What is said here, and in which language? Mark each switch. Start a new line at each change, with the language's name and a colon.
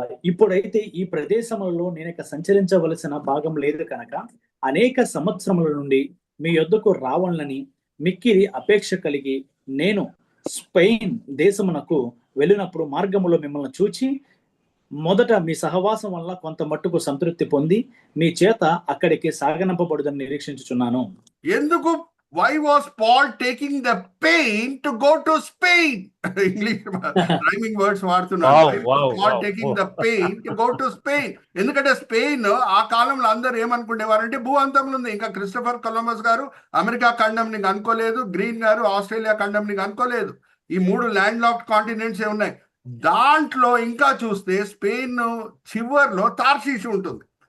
Telugu: ఇప్పుడైతే ఈ ప్రదేశములలో నేను సంచరించవలసిన భాగం లేదు కనుక అనేక సంవత్సరముల నుండి మీ యొద్దకు రావాలని మిక్కిరి అపేక్ష కలిగి నేను స్పెయిన్ దేశమునకు వెళ్ళినప్పుడు మార్గములో మిమ్మల్ని చూచి మొదట మీ సహవాసం వల్ల కొంత మట్టుకు సంతృప్తి పొంది మీ చేత అక్కడికి సాగనంపబడుదని నిరీక్షించుచున్నాను. ఎందుకు?
English: Why was Paul taking the pain to go to Spain? English rhyming words
Telugu: వాడుతున్నాడు.
English: Paul taking the pain to go to Spain.
Telugu: ఎందుకంటే స్పెయిన్ ఆ కాలంలో అందరూ ఏమనుకునేవారంటే భూ అంతంలో ఉంది. ఇంకా క్రిస్టఫర్ కొలంబస్ గారు అమెరికా ఖండంని కనుక్కోలేదు, గ్రీన్ గారు ఆస్ట్రేలియా ఖండంని కనుక్కోలేదు. ఈ 3 ల్యాండ్ లాక్డ్ కాంటినెంట్స్ ఉన్నాయి. దాంట్లో ఇంకా చూస్తే స్పెయిన్ చివర్లో తార్షీష్ ఉంటుంది.